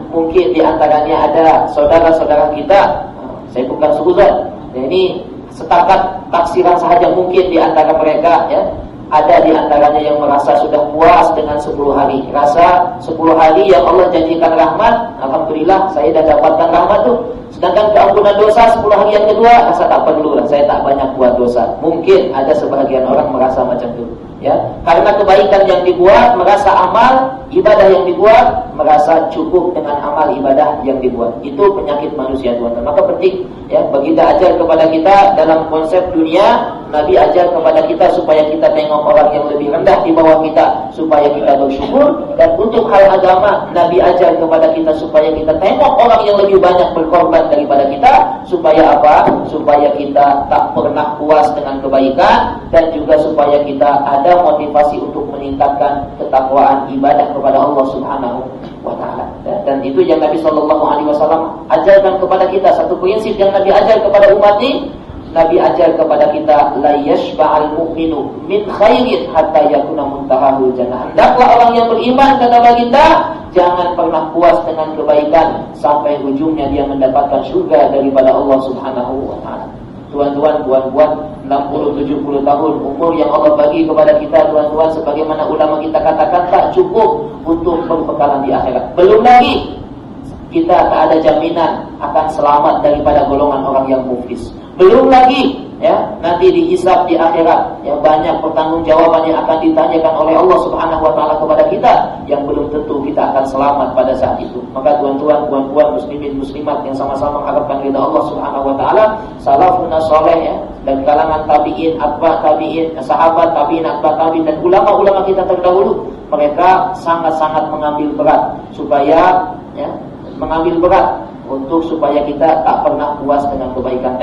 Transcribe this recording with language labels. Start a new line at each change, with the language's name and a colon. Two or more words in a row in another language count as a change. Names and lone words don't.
Malay: Mungkin di antaranya ada saudara-saudara kita, saya bukan suzon, ya, ini setakat taksiran sahaja, mungkin di antara mereka, ya, ada di antaranya yang merasa sudah puas dengan 10 hari. Rasa 10 hari yang Allah janjikan rahmat, alhamdulillah saya dah dapatkan rahmat tuh. Sedangkan keampunan dosa 10 hari yang kedua, rasa tak perlu lah, saya tak banyak buat dosa. Mungkin ada sebagian orang merasa macam itu, ya. Karena kebaikan yang dibuat, merasa amal ibadah yang dibuat, merasa cukup dengan amal ibadah yang dibuat. Itu penyakit manusia, tuan-tuan. Maka penting, ya, baginda ajar kepada kita dalam konsep dunia, Nabi ajar kepada kita supaya kita tengok orang yang lebih rendah di bawah kita, supaya kita bersyukur. Dan untuk hal agama, Nabi ajar kepada kita supaya kita tengok orang yang lebih banyak berkorban daripada kita, supaya apa? Supaya kita tak pernah puas dengan kebaikan, dan juga supaya kita ada motivasi untuk meningkatkan ketakwaan ibadah kepada Allah
Arabic: سبحانه وتعالى.
Malay: Dan itu yang Nabi
Arabic: صلى الله عليه وسلم
Malay: ajarkan kepada kita. Satu prinsip yang Nabi ajar kepada umat ini, Nabi ajar kepada kita,
Arabic: لا يشبع المؤمن من خير حتى يكون منتهاه الجنة.
Malay: Hendaklah orang yang beriman, kata baginda, jangan pernah puas dengan kebaikan sampai ujungnya dia mendapatkan surga daripada Allah
Arabic: سبحانه وتعالى.
Malay: Tuan-tuan, puan-puan, 60-70 tahun umur yang Allah bagi kepada kita, tuan-tuan, sebagaimana ulama kita katakan, tak cukup untuk berbekalan di akhirat. Belum lagi kita tak ada jaminan akan selamat daripada golongan orang yang muflis. Belum lagi ya, nanti dihisab di akhirat, ya banyak pertanggungjawaban yang akan ditanyakan oleh Allah
Arabic: سبحانه وتعالى
Malay: kepada kita yang belum tentu kita akan selamat pada saat itu. Maka tuan-tuan, puan-puan, muslimin, muslimat yang sama-sama mengharapkan ridha Allah
Arabic: سبحانه وتعالى, سلف صالح
Malay: ya, dan kalangan tabi'in, atba tabi'in, sahabat tabi'in, atba tabi'in, dan ulama-ulama kita terdahulu, mereka sangat-sangat mengambil berat supaya ya, mengambil berat untuk supaya kita tak pernah puas dengan kebaikan.